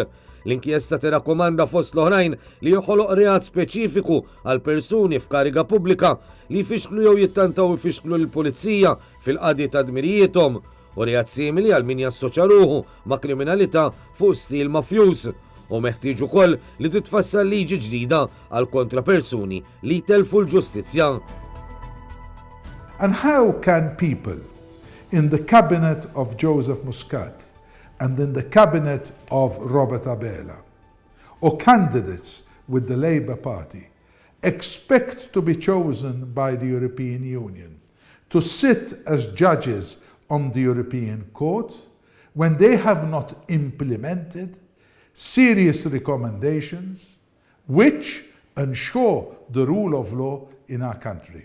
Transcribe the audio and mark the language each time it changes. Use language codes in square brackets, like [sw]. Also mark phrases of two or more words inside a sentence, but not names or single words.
[mt] L-inkjesta tirakkomanda fost l-oħrajn li joħoloq reat speċifiku għal persuni f'kariga pubblika li jfixklu jew jittantaw jfixklu l-pulizija fil-qadi ta' dmirijietom u reat simili għal min jassoċja ruħu ma' kriminalità fuq stil mafjuż. U meħtieġ ukoll li titfassal liġi ġdida għal kontra persuni li jtelfu l-ġustizzja. [en] And how can people in the cabinet of Joseph Muscat and in the cabinet of Robert Abela or candidates with the Labour Party expect to be chosen by the European Union to sit as judges on the European Court when they have not implemented serious recommendations which ensure the rule of law in our country?